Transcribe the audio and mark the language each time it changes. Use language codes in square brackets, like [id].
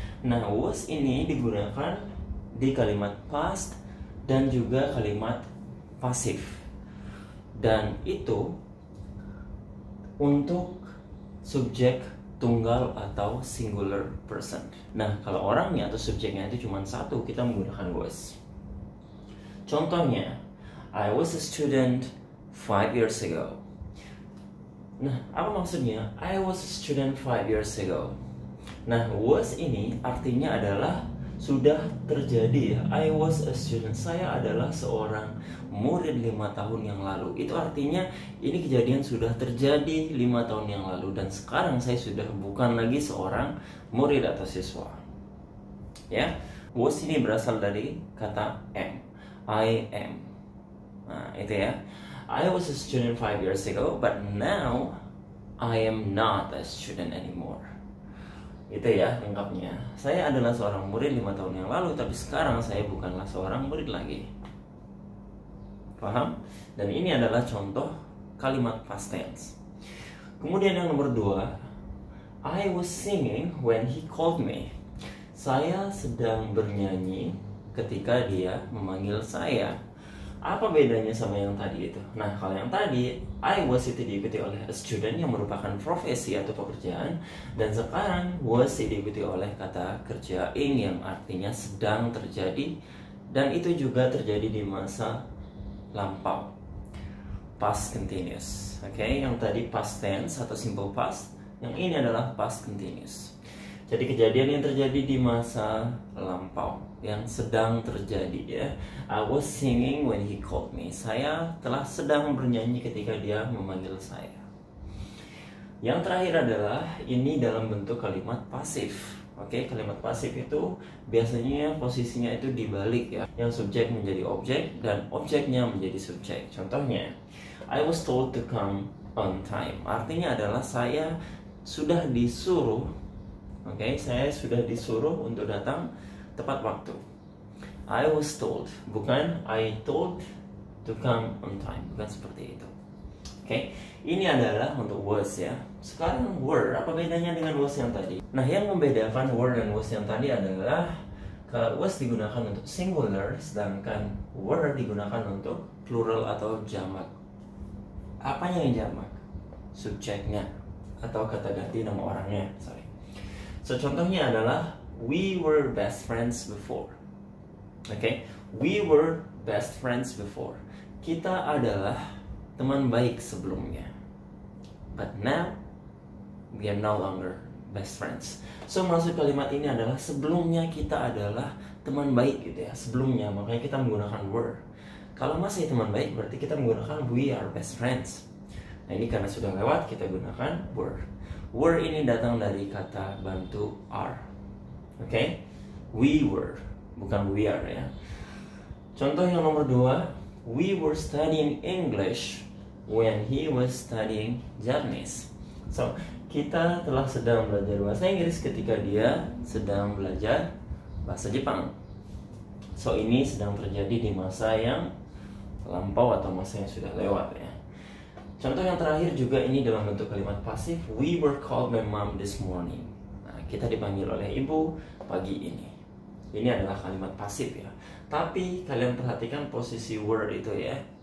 [id] Nah, was ini digunakan di kalimat past dan juga kalimat pasif. Dan itu untuk subjek tunggal atau singular person. Nah, kalau orangnya atau subjeknya itu cuma satu, kita menggunakan was. [en] Contohnya, I was a student 5 years ago. [id] Nah, apa maksudnya? [en] I was a student 5 years ago. [id] Nah, was ini artinya adalah sudah terjadi ya. [en] I was a student. [id] Saya adalah seorang murid 5 tahun yang lalu. Itu artinya ini kejadian sudah terjadi 5 tahun yang lalu. Dan sekarang saya sudah bukan lagi seorang murid atau siswa. Ya, was ini berasal dari kata am. [en] I am. [id] Nah, itu ya. [en] I was a student 5 years ago, but now I am not a student anymore. [id] Itu ya lengkapnya. Saya adalah seorang murid 5 tahun yang lalu, tapi sekarang saya bukanlah seorang murid lagi. Paham? Dan ini adalah contoh kalimat past tense. Kemudian yang nomor 2, [en] I was singing when he called me. [id] Saya sedang bernyanyi ketika dia memanggil saya. Apa bedanya sama yang tadi itu? Nah, kalau yang tadi I was itu diikuti oleh a student yang merupakan profesi atau pekerjaan, dan sekarang was diikuti oleh kata kerja ing yang artinya sedang terjadi, dan itu juga terjadi di masa lampau, past continuous. Oke, yang tadi past tense atau simple past, yang ini adalah past continuous. Jadi kejadian yang terjadi di masa lampau yang sedang terjadi ya. [en] I was singing when he called me. [id] Saya telah sedang bernyanyi ketika dia memanggil saya. Yang terakhir adalah ini dalam bentuk kalimat pasif. Oke, kalimat pasif itu biasanya posisinya itu dibalik ya. Yang subjek menjadi objek dan objeknya menjadi subjek. [en] Contohnya, I was told to come on time. [id] Artinya adalah saya sudah disuruh. Oke, saya sudah disuruh untuk datang tepat waktu. [en] I was told, bukan I told to come on time, [id] bukan seperti itu. Oke, ini adalah untuk was ya. Sekarang were, apa bedanya dengan was yang tadi? Nah, yang membedakan were dan was yang tadi adalah kalau was digunakan untuk singular, sedangkan were digunakan untuk plural atau jamak. Apanya yang jamak? Subjeknya atau kata ganti nama orangnya. [en] So, [id] contohnya adalah [en] we were best friends before. Oke, we were best friends before. [id] Kita adalah teman baik sebelumnya. [en] But now we are no longer best friends. [id] So, maksud kalimat ini adalah sebelumnya kita adalah teman baik gitu ya. Sebelumnya, makanya kita menggunakan were. Kalau masih teman baik berarti kita menggunakan [en] we are best friends. [id] Nah, ini karena sudah lewat kita gunakan were. Were ini datang dari kata bantu are. [en] Oke, we were, bukan we are [id] ya. Contoh yang nomor 2, [en] we were studying English when he was studying Japanese. [id] So, kita telah sedang belajar bahasa Inggris ketika dia sedang belajar bahasa Jepang. So, ini sedang terjadi di masa yang lampau atau masa yang sudah lewat ya. Contoh yang terakhir juga ini dalam bentuk kalimat pasif. [en] We were called by mom this morning. [id] Nah, kita dipanggil oleh ibu pagi ini. Ini adalah kalimat pasif ya. Tapi kalian perhatikan posisi were itu ya.